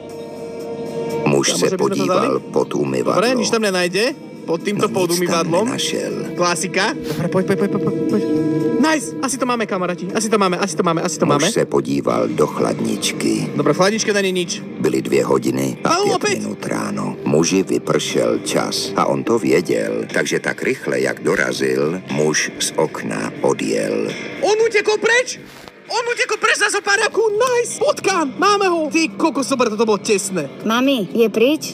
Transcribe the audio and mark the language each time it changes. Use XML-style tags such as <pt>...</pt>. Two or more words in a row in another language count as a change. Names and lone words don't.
<cs>Muž</cs> <sk>Môže by sme</sk> <cs>se</cs> <sk>to</sk> <cs>podíval</cs> <sk>dali?</sk> <cs>pod umyvadlo.</cs> <sk>Dobre, nič tam nenájde. Pod týmto</sk> <cs>No</cs> <sk>pod</sk> <cs>nic tam</cs> <sk>umývadlom.</sk> <cs>nenašel.</cs> <sk>Klasika. Dobre, poď. Nice, asi to máme, kamaráti. Asi to máme.</sk> <cs>Muž se podíval do chladničky.</cs> <sk>Dobre, v chladničke není nič.</sk> <cs>Byly 2 hodiny a</cs> <sk>Halo,</sk> <cs>5</cs> <sk>opäť?</sk> <cs>minut ráno. Muži vypršel čas a on to věděl, takže tak rychle, jak dorazil, muž z okna odjel.</cs> <sk>On utekol preč za zopáraku. Nice, potkán, máme ho. Ty kokos, super, toto bolo tesné.</sk> <cs>Mami, je pryč?</cs>